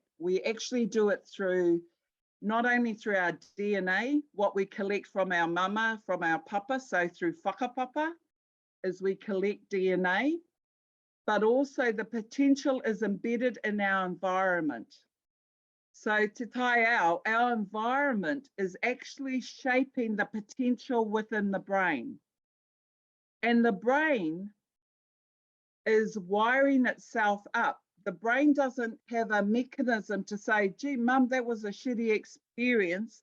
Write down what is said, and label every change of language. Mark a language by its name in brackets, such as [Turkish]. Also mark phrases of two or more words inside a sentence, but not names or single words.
[English] We actually do it through, not only through our DNA, what we collect from our mama, from our papa, so through whakapapa, as we collect DNA, but also the potential is embedded in our environment. [Māori] So te tai au, [English] our environment is actually shaping the potential within the brain. And the brain is wiring itself up. The brain doesn't have a mechanism to say, gee, mum, that was a shitty experience.